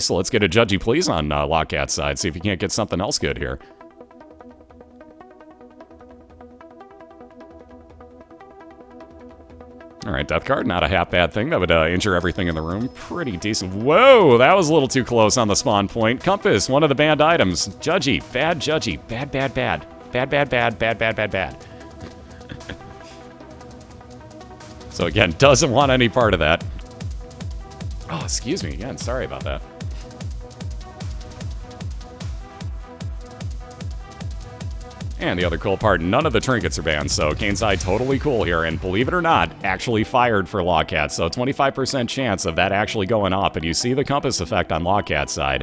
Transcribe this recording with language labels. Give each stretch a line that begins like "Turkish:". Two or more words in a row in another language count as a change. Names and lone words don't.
English: So let's get a Judgy Please on LogCat's side. See if he can't get something else good here. Alright, Death Card, not a half bad thing. That would injure everything in the room. Pretty decent. Whoa, that was a little too close on the spawn point. Compass, one of the banned items. Judgy, bad Judgy. Bad, bad, bad. Bad, bad, bad, bad, bad, bad, bad. So again, doesn't want any part of that. Oh, excuse me again. Sorry about that. And the other cool part, none of the trinkets are banned, so Kane's Eye totally cool here, and believe it or not, actually fired for LogCat, so 25% chance of that actually going off, and you see the compass effect on LogCat's side.